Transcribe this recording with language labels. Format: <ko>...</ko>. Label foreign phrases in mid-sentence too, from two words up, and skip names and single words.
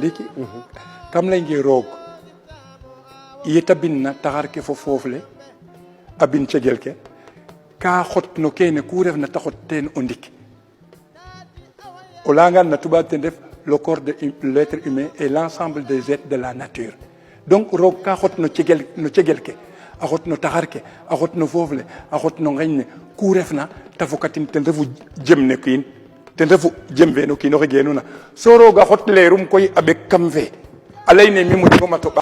<srr>kene layong ndiiki kam lay nge roog yeta bin na taxar ke fo foof le a bin cegel ke ka xot no kene ku ref na ta xot teen o ndik o leyangan na tubaab ten ref</srr> <fr>le corps de l'être humain et l'ensemble des êtres de la nature</fr> <srr>donc roog ka xot no cegel ke a xot no taxar ke a xot no foof le a xot no ngeñ ne ku ref na ta fokatin ten refu jem ne kiin ten refu jem fe no kiin oxe geenuna so roog a xot leerum koy a ɓek kam fe a leyne mi moƴongoma to</srr>